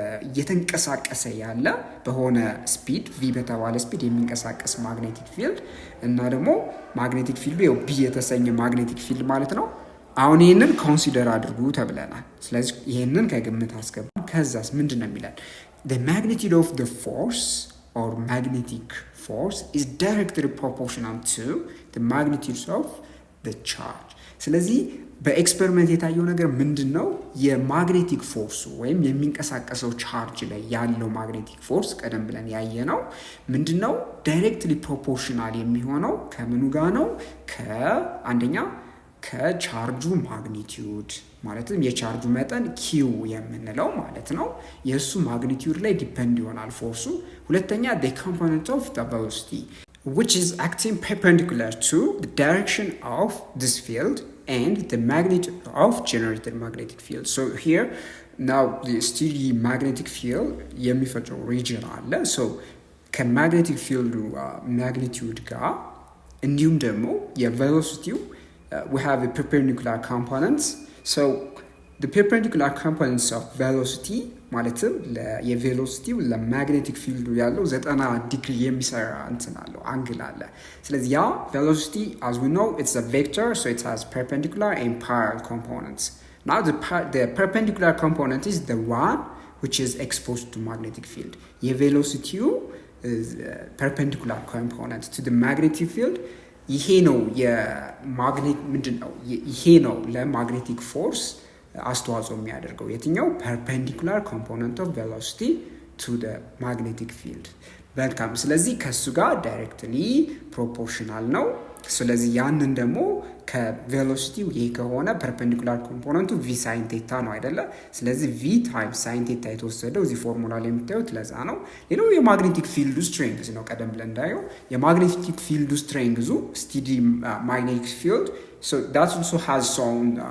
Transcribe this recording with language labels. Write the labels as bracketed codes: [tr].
[am] እየተንቀሳቀሰ ያለ በሆነ ስፒድ v በተባለ ስፒድ የሚንቀሳቀስ ማግኔቲክ ፊልድ እና ደግሞ ማግኔቲክ ፊልዱ ያው b የተሰኘ ማግኔቲክ ፊልድ ማለት ነው። አሁን ይሄንን ኮንሲደር አድርጉ ተብለናል። ስለዚህ ይሄንን ከግምት አስገባ። ከዛስ ምንድነው የሚላል? [en] the magnitude of the force or magnetic force is directly proportional to the magnitude of the charge። [am] ስለዚህ በኤክስፐሪመንት የታየው ነገር ምንድነው? የማግኔቲክ ፎርሱ ወይም የሚንቀሳቀሰው ቻርጅ ላይ ያለው ማግኔቲክ ፎርስ ቀደም ብለን ያየነው ምንድነው? ዳይሬክትሊ ፕሮፖርሽናል የሚሆነው ከምኑ ጋር ነው? ከአንደኛ ከቻርጁ ማግኒቲዩድ ማለትም የቻርጁ መጠን ኪው የምንለው ማለት ነው የእሱ ማግኒቲዩድ ላይ ዲፔንድ ይሆናል ፎርሱ። ሁለተኛ [en] the component of the velocity which is acting perpendicular to the direction of this field and the magnitude of generated magnetic field. So here now the steady magnetic field የሚፈጥረው region አለ። so [am] ከማግኔቲክ ፊልዱ ማግኒቲዩድ ጋር እንዲሁም ደግሞ የቬሎሲቲው [en] we have a perpendicular components. So the perpendicular components of velocity [am] ማለትም የቬሎሲቲው ለማግኔቲክ ፊልዱ ያለው 90 ዲግሪ የሚሰራ እንትን አለው አንግል አለ። ስለዚህ [en] ያ velocity as we know it's a vector, so it has perpendicular and parallel components. Now the perpendicular component is the one which is exposed to magnetic field. [am] የቬሎሲቲው [en] perpendicular component to the magnetic field [am] ይሄ ነው የማግኔት ምንድነው ይሄ ነው ለማግኔቲክ ፎርስ አስተዋጽኦ የሚያደርገው የትኛው [en] perpendicular component of velocity to the magnetic field [am] በልካም ስለዚህ ከሱ ጋር ዳይሬክትሊ ፕሮፖርሽናል ነው ስለዚህ ያንን ደግሞ ከቬሎሲቲው ይሄ ከሆነ [en] perpendicular component v sin theta [am] ነው አይደለ ስለዚህ [en] v times sin theta [am] የተወሰደው እዚህ ፎርሙላ ላይ የምታዩት ለዛ ነው ሌላው የማግኔቲክ ፊልዱ ስትሬንግዝ ነው ቀደም ብለን እንዳየው የማግኔቲክ ፊልዱ ስትሬንግዙ [en] steady magnetic field so that also has some